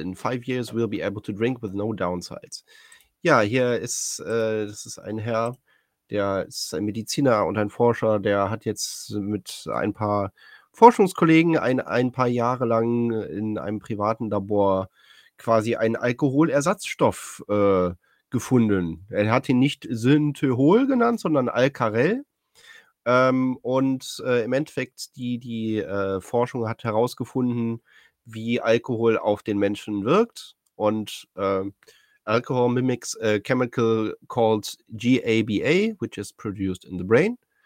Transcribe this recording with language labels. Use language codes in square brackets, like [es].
[en] In 5 years we'll be able to drink with no downsides. [de] Ja, hier ist, das ist ein Herr, der ist ein Mediziner und ein Forscher, der hat jetzt mit ein paar Forschungskollegen ein paar Jahre lang in einem privaten Labor quasi einen Alkoholersatzstoff gefunden. Er hat ihn nicht Synthohol genannt, sondern Alcarel. Im Endeffekt, die Forschung hat herausgefunden, wie Alkohol auf den Menschen wirkt. Und [en] Alcohol mimics a chemical called GABA, which is produced in the brain.